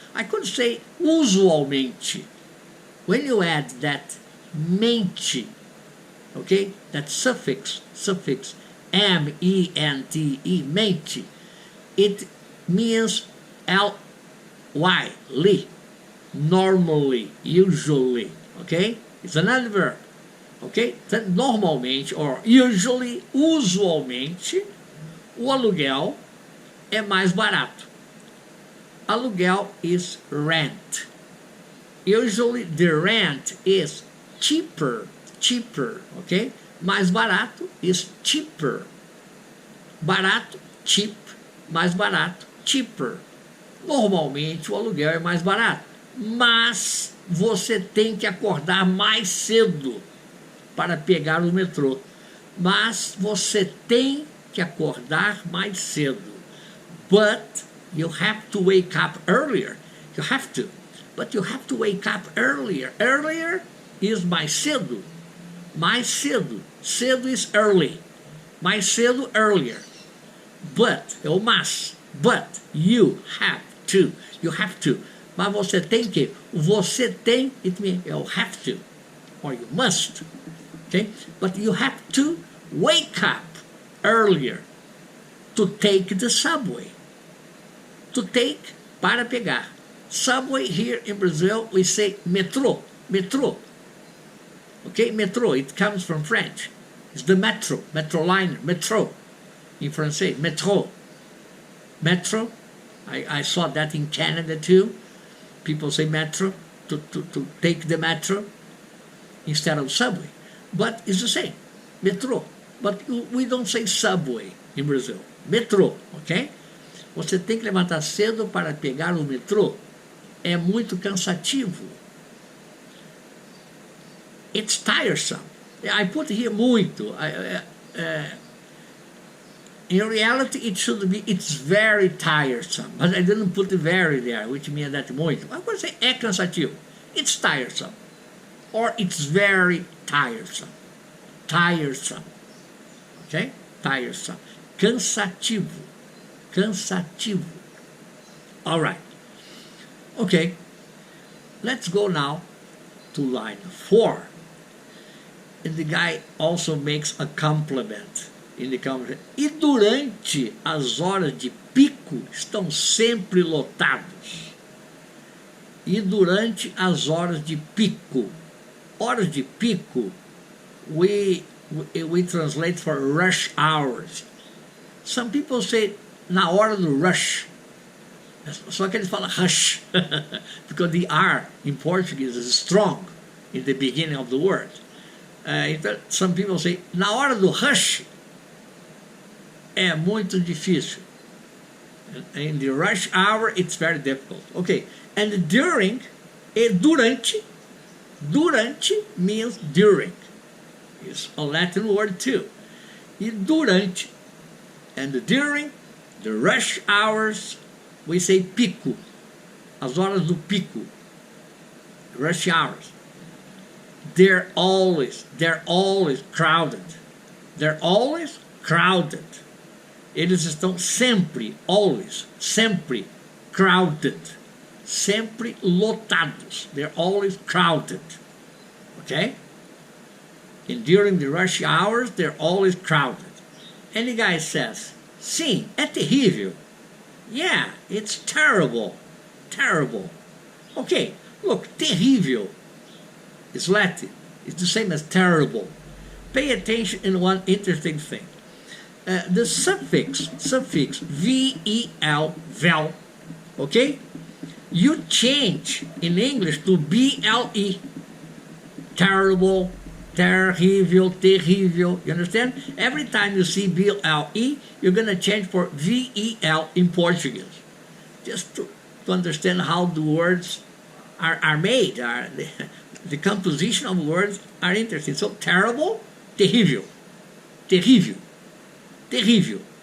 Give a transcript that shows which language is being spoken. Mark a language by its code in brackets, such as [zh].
[en] I could say usualmente. When you add that mente, okay, that suffix, M-E-N-T-E, mente, it means L-Y, li, normally, usually, okay? It's another verb, okay? Then [pt] normalmente, [en] or usually, [pt] usualmente, o aluguel é mais barato. [en] Aluguel is rent. Usually the rent is cheaper, okay? Mais barato is cheaper. Barato, cheap. [pt] Mais barato, cheaper. Normalmente o aluguel é mais barato. Mas você tem que acordar mais cedo para pegar o metrô. Mas você tem que acordar mais cedo. [en] But you have to wake up earlier. You have to. But you have to wake up earlier. [pt] Earlier is mais cedo. Mais cedo. [en] Cedo is early. Mais cedo, earlier. But, [pt] é o mas. [en] But, you have to. You have to. [pt] Mas você tem que. [en] Você tem, it means you have to. Or you must. Okay? But you have to wake up earlier. To take the subway. To take, [pt] para pegar. [en] Subway here in Brazil, we say metrô. Metrô. Okay, metrô, it comes from French. It's the metro, metroliner, metrô. In Francais, metrô. Metro. I saw that in Canada too. People say metro, to take the metro instead of subway. But it's the same, metrô. But we don't say subway in Brazil. Metrô, ok? [pt] Você tem que levantar cedo para pegar o metrô. É muito cansativo. [en] It's tiresome. I put here muito. In reality, it should be, it's very tiresome. But I didn't put the very there, which means that muito. I would say [pt] é cansativo. [en] It's tiresome. Or it's very tiresome. Tiresome. Okay? Tiresome. [pt] Cansativo. Cansativo. [en] All right. Okay. Let's go now to line 4. And the guy also makes a compliment. [pt] Ele compliment. E durante as horas de pico estão sempre lotados. E durante as horas de pico. Horas de pico, [en] we translate for rush hours. Some people say na hora do rush. [pt] Só que eles falam rush. [en] Because the R in Portuguese is strong in the beginning of the word. [pt] Então, [en] some people say [pt] na hora do rush é muito difícil. [en] In the rush hour it's very difficult. Okay. And during, durante. Durante means during. It's a Latin word too. E durante. And during the rush hours, we say pico. [pt] As horas do pico. Rush hours. [en] They're always crowded. They're always crowded. [pt] Eles estão sempre, always, sempre crowded. Sempre lotados. [en] They're always crowded. Okay? And during the rush hours, they're always crowded. And the guy says, [pt] sim, é terrível. [en] Yeah, it's terrible. Terrible. Okay, look, terrível is Latin. It's the same as terrible. Pay attention in one interesting thing. The suffix, V-E-L, vel, okay? You change in English to B-L-E. [pt] Terrible, terrível, terrível. [en] You understand? Every time you see B-L-E, you're going to change for V-E-L in Portuguese. Just to understand how the words are made. The composition of words are interesting. [pt] So, terrible, terrível. Terrível. Terrível.